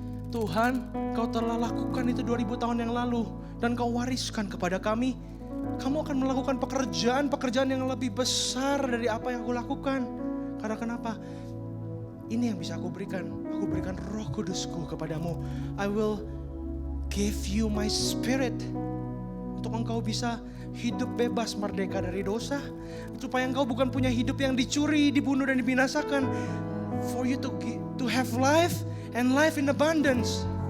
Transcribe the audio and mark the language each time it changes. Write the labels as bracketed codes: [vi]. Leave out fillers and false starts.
[id] Tuhan, Kau telah lakukan itu 2000 tahun yang lalu dan Kau wariskan kepada kami. Kamu akan melakukan pekerjaan yang lebih besar dari apa yang aku lakukan. Karena kenapa? Ini yang bisa aku berikan. Aku berikan Roh Kudusku kepadamu. [en] I will give you my spirit. [id] Untuk engkau bisa hidup bebas merdeka dari dosa. Supaya engkau bukan punya hidup yang dicuri, dibunuh dan dibinasakan. [en] For you to have life and life in abundance.